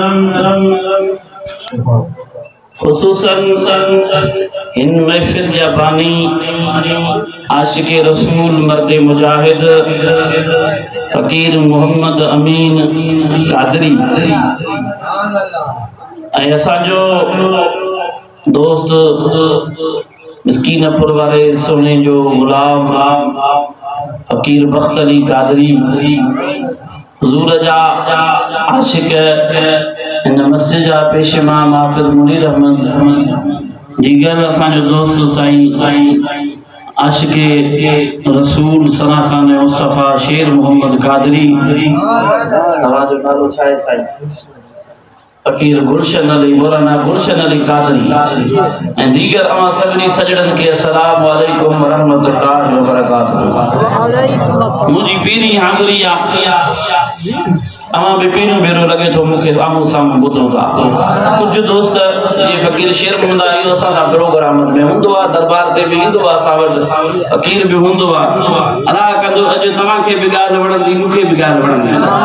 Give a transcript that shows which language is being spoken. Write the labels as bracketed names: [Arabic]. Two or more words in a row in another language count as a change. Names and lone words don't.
[Sindhi] खुसूसन इन महफिल या बानी आशिक़े रसूल मर्द मुजाहिद फ़कीर मोहम्मद अमीन कादरी असांजो दोस्त मिस्कीनपुर वाले सोने जो गुलाम फ़कीर बख्त अली कादरी हुजूर जा आशिक़ इन मस्जिद जा पेशमा हाफ़िज़ मुनीर अहमद दीगर असांजो दोस्त साईं आशिक़े रसूल सनाख़ान मुस्तफ़ा शेर मोहम्मद कादरी तव्हांजो नालो छा आहे साईं फ़कीर गुलशन अली मौलाना गुलशन अली कादरी ऐं दीगर अवां सभिनी सजड़नि खे अस्सलामु अलैकुम व रहमतुल्लाहि व बरकातुहू मुंहिंजी पहिरीं हाज़िरी आहे अवां बि पहिरियों भेरो लॻे थो मूंखे आम्हूं साम्हूं ॿुधो था कुझु दोस्त जीअं फ़कीर शेर हूंदा इहो असांजा प्रोग्राम में हूंदो आहे दरबार ते बि ईंदो आहे असां वटि फ़कीर बि हूंदो आहे अला कंदो अॼु तव्हांखे बि ॻाल्हि वणंदी मूंखे बि ॻाल्हि वणंदी